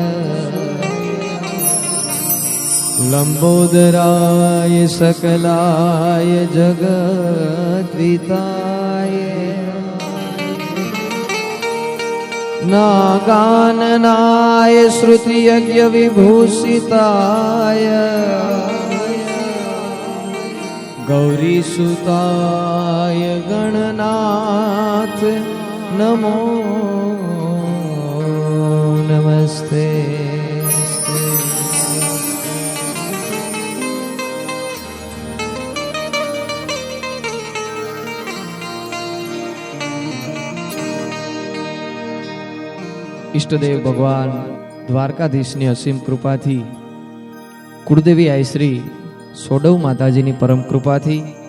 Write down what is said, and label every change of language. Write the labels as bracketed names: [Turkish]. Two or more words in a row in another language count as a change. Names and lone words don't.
[Sanskrit] लंबोदराय सकलाय जगद्विताय नागाननाय श्रुतियज्ञ विभूषिताय गौरी सुताय गणनाथ नमो नमस्ते. [Gujarati] ઈષ્ટદેવ ભગવાન દ્વારકાધીશની અસીમ કૃપાથી કુળદેવી આઈશ્રી સોડવ માતાજીની પરમ કૃપાથી